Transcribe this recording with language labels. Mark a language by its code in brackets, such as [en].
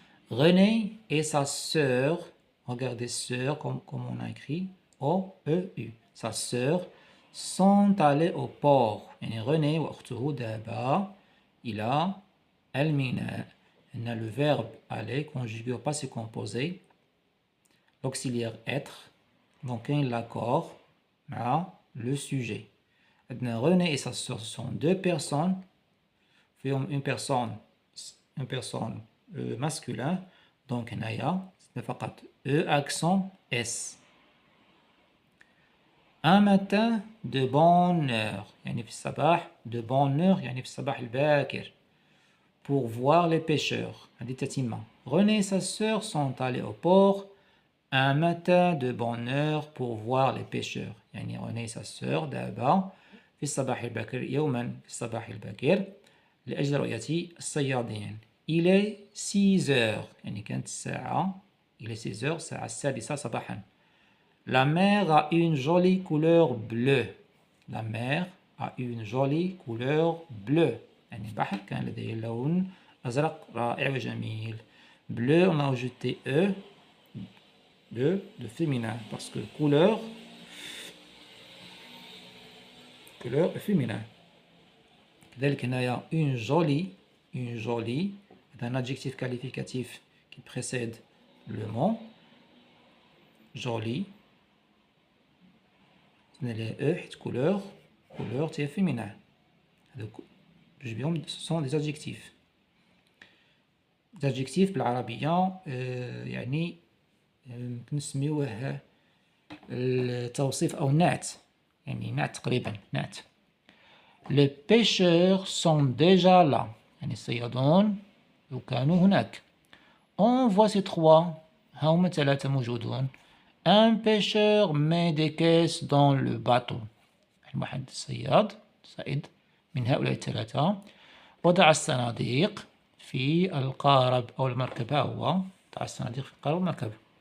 [fr] René et sa sœur, regardez sœur comme on a écrit O-E-U. Sa sœur sont allés au port. [ar] يعني René وأخته دابا إلى الميناء. [fr] On a le verbe aller conjugué au passé composé, l'auxiliaire être, donc l'accord مع le sujet. René et sa sœur sont deux personnes. Une personne masculin, donc [ar] هنايا فقط [fr] E accent S. Un matin de bonne heure, يعني في الصباح de bonne heure [ar] يعني في الصباح الباكر. [fr] Pour voir les pêcheurs. René et sa sœur sont allés au port un matin de bonne heure pour voir les pêcheurs. [ar] يعني René [fr] et sa sœur [ar] دابا في الصباح الباكر يوما في الصباح الباكر لأجل رؤية الصيادين. Il est 6 heures يعني كانت الساعة [fr] il est 6 heures [ar] الساعة السادسة صباحا. [fr] La mer a une jolie couleur bleue. La mer a une jolie couleur bleue. [ar] يعني البحر كان لديه لون أزرق رائع وجميل. [fr] Bleu, on a ajouté E de féminin parce que couleur est féminin. [ar] كذلك هنايا [fr] une jolie c'est un adjectif qualificatif qui précède le mot jolie. les E حيت couleur c'est féminin. Ce sont des adjectifs. [ar] الادجكتيف بالعربية يعني ممكن نسميوه التوصيف أو النعت، يعني نعت تقريبا نعت. [fr] Les pêcheurs sont déjà là، [ar] يعني الصيادون كانوا هناك. [fr] On voit ces trois، [ar] هما ثلاثة موجودون. [fr] Un pêcheur met des caisses dans le bateau، [ar] واحد الصياد من هؤلاء الثلاثة وضع الصناديق في القارب أو المركبة. هو وضع الصناديق في القارب والمركبة.